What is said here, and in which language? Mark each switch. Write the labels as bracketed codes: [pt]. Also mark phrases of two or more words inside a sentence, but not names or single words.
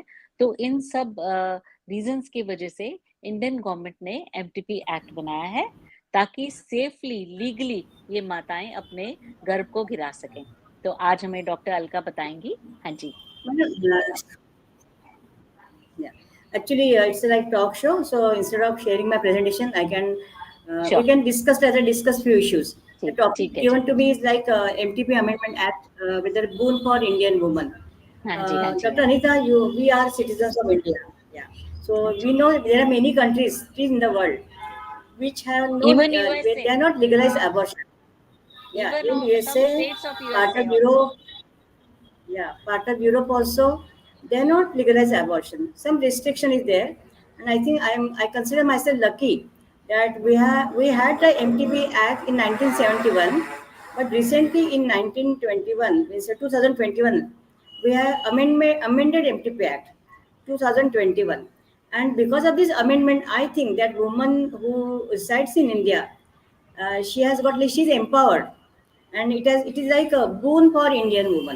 [hi] तो इन सब रीजंस की वजह से [en] Indian government [hi] ने एमटीपी एक्ट बनाया है ताकि [en] safely legally [hi] ये माताएं अपने गर्भ को गिरा सकें. तो आज हमें डॉक्टर अलका बताएंगी. हाँ जी. [en] Actually, it's like talk show. So instead of sharing my presentation, I can we Sure. can discuss as a discuss few issues. The topic [hi] ठीक है जी. [en] given to me is like MTP Amendment Act with a boon for Indian women. [hi] हाँ जी, हाँ जी, [en] Dr. [hi] हाँ जी. [en] Anita, we are citizens of India. Yeah. [hi] हाँ [en] So [hi] जी. [en] we know there are many countries still in the world which have no, Even they USA, are not legalized abortion. Yeah, even in some USA, states of part USA of also. Europe, yeah, part of Europe also, they are not legalized abortion. Some restriction is there, and I consider myself lucky that we had the MTP Act in 1971, but recently in 1921, means 2021, we have amended MTP Act 2021, and because of this amendment, I think that woman who resides in India, she's empowered, and it is like a boon for Indian woman.